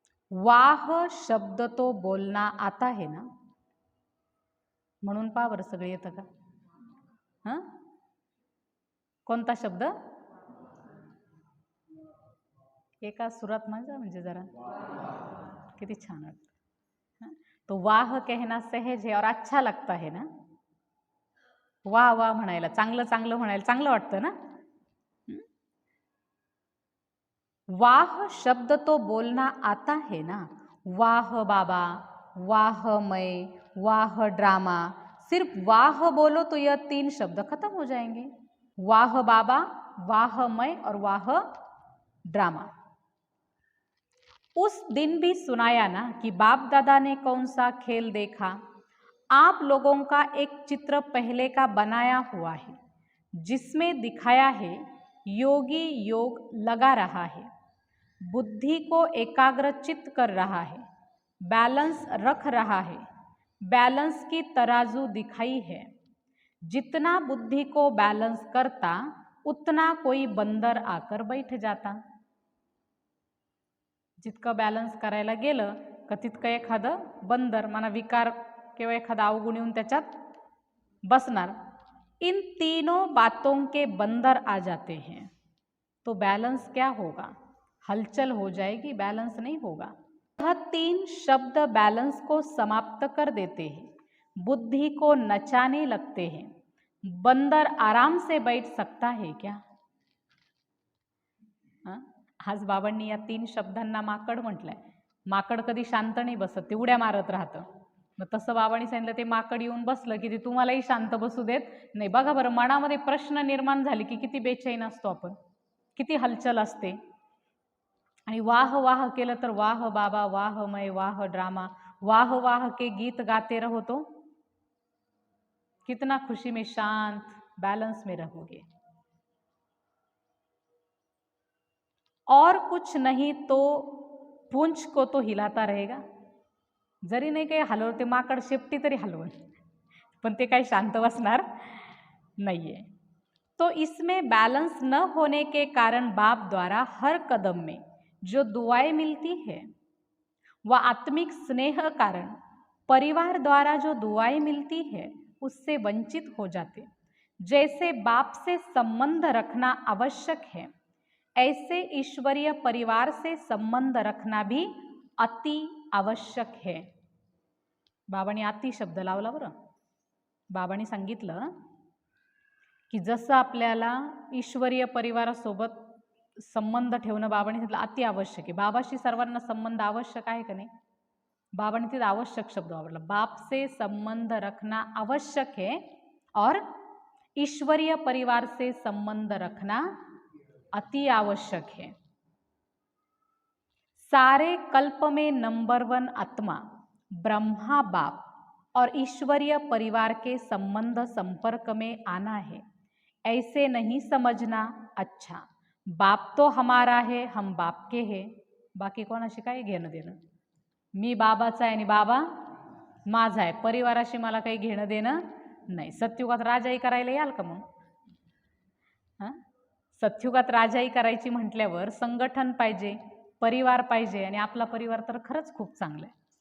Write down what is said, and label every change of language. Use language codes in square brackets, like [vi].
[hi] वाह शब्द तो बोलना आता है ना, [mr] म्हणून पहा बरं सगळं येतं का? हां, कोणता शब्द? एका सुरात माझा म्हणजे जरा किती छान वाटतं। [hi] तो वाह कहना सहज है और अच्छा लगता है ना। [mr] वाह वाह म्हणायला, चांगलं चांगलं म्हणायला चांगलं वाटतं ना। [hi] वाह शब्द तो बोलना आता है ना। वाह बाबा, वाह मैं, वाह ड्रामा, सिर्फ वाह बोलो तो यह 3 शब्द खत्म हो जाएंगे। वाह बाबा, वाह मैं और वाह ड्रामा। उस दिन भी सुनाया ना कि बाप दादा ने कौन सा खेल देखा। आप लोगों का एक चित्र पहले का बनाया हुआ है, जिसमें दिखाया है योगी योग लगा रहा है, बुद्धि को एकाग्रचित कर रहा है, बैलेंस रख रहा है, बैलेंस की तराजू दिखाई है। जितना बुद्धि को बैलेंस करता, उतना कोई बंदर आकर बैठ जाता। [mr] जितकं बॅलन्स करायला गेलं का तितकं एखादं बंदर म्हणा विकार किंवा एखादा अवगुण येऊन त्याच्यात बसणार। [hi] इन तीनों बातों के बंदर आ जाते हैं तो बैलेंस क्या होगा? हलचल हो जाएगी, बैलेंस नहीं होगा। यह 3 शब्द बैलेंस को समाप्त कर देते हैं, बुद्धि को नचाने लगते हैं। बंदर आराम से बैठ सकता है क्या? [mr] आज बाबांनी या 3 शब्दांना माकड म्हटलंय। माकड कधी शांत नाही बसत, ते उड्या मारत राहतं। मग तसं बाबांनी सांगितलं ते माकड येऊन बसलं की ते तुम्हालाही शांत बसू देत नाही। बघा बरं, मनामध्ये प्रश्न निर्माण झाले की किती बेचैन असतो आपण, किती हलचल असते। आणि वाह वाह केलं तर वाह बाबा, वाह मैं, वाह ड्रामा, [hi] वाह वाह के गीत गाते रहो तो कितना खुशी में, शांत, बैलेंस में रहोगे। और कुछ नाही तो पुंछ को तो हिलाता रहेगा। [mr] जरी नाही काही हलवते, माकड शेपटी तरी हलवल, पण ते काही शांत बसणार नाहीये। [hi] तो इसमें बैलेंस न होने के कारण बाप द्वारा हर कदम में जो दुआएं मिलती है वह आत्मिक स्नेह कारण परिवार द्वारा जो दुआएं मिलती है उससे वंचित हो जाते। जैसे बाप से संबंध रखना आवश्यक है, ऐसे ईश्वरीय परिवार से संबंध रखना भी अति आवश्यक है। [mr] बाबांनी अति शब्द लावला बरं। बाबांनी सांगितलं की जसं आपल्याला ईश्वरीय परिवारासोबत संबंध ठेवणं बाबांनी सांगितलं अति आवश्यक आहे। बाबाशी सर्वांना संबंध आवश्यक आहे का नाही? बाबांनी तिथं आवश्यक शब्द वापरला। [hi] बाप से संबंध रखना आवश्यक है और ईश्वरीय परिवार से संबंध रखना अति आवश्यक है। सारे कल्प में नंबर 1 आत्मा ब्रह्मा बाप और ईश्वरीय परिवार के संबंध संपर्क में आना है। ऐसे नहीं समझना, अच्छा बाप तो हमारा है, हम बाप के हैं, [mr] बाकी कोणाशी काय घेणं देणं, मी बाबाचा आहे आणि बाबा माझा आहे, परिवाराशी मला काही घेणं देणं नाही। सत्युगात राजाई करायला याल का मग? हां, सत्युगात राजाई करायची म्हटल्यावर संघटन पाहिजे, परिवार पाहिजे, आणि आपला परिवार तर खरंच खूप चांगला आहे।